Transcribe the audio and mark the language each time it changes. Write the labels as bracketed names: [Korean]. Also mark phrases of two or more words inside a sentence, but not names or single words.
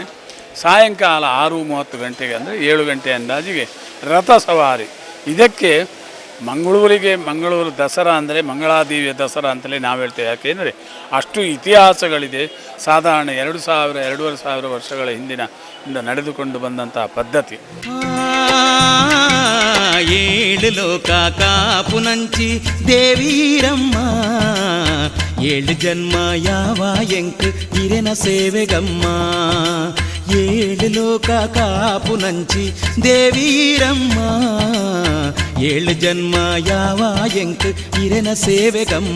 [Kannada] ಸಾಯಂಕಾಲ 6-30 ಗಂಟೆಗೆ ಅಂದರೆ 7 ಗಂಟೆ ಅಂದಾಜಿಗೆ ರಥ ಸವಾರಿ. ಇದಕ್ಕೆ ಮಂಗಳೂರು ದಸರಾ ಅಂದರೆ ಮಂಗಳಾದೇವಿಯ ದಸರಾ ಅಂತಲೇ ನಾವು ಹೇಳ್ತೇವೆ. ಯಾಕೆಂದರೆ ಅಷ್ಟು ಇತಿಹಾಸಗಳಿದೆ. ಸಾಧಾರಣ 2,000-2,500 ವರ್ಷಗಳ ಹಿಂದಿನ ನಡೆದುಕೊಂಡು ಬಂದಂತಹ ಪದ್ಧತಿ. [Tulu] ಏಳು ಲೋಕ ಕಾಪುನಂಚಿ ದೇವೀರಮ್ಮ, ಏಳು ಜನ್ಮ ಯಾವ ಎಂಕ್ ಹಿರೆನ ಸೇವೆಗಮ್ಮ. ಏಳು ಲೋಕ ಕಾಪುನಂಚಿ ದೇವೀರಮ್ಮ, ಏಳು ಜನ್ಮ ಯಾವ ಎಂಕ್ ಹಿರೆನ ಸೇವೆಗಮ್ಮ.